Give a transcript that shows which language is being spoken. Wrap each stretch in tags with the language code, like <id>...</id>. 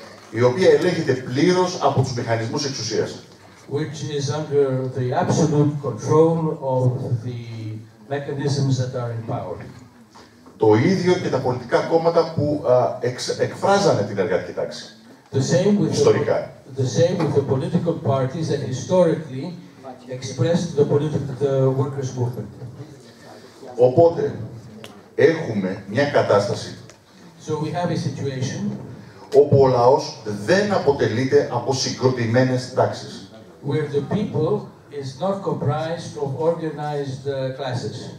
<el>Η οποία ελέγχεται πλήρως από τους μηχανισμούς εξουσίας.</el> <en>which is under the absolute control of the mechanisms that are in power.</en> <el>Το ίδιο και τα πολιτικά κόμματα που εκφράζανε την εργατική τάξη. Ιστορικά.</el> <en>The same with the political parties that historically expressed the workers' movement.</en> <el>Οπότε, έχουμε μια κατάσταση</el> <en>So we have a situation</en> <el>όπου ο λαός δεν αποτελείται από συγκροτημένες τάξεις.</el> <en>where the people is not comprised of organized classes.</en>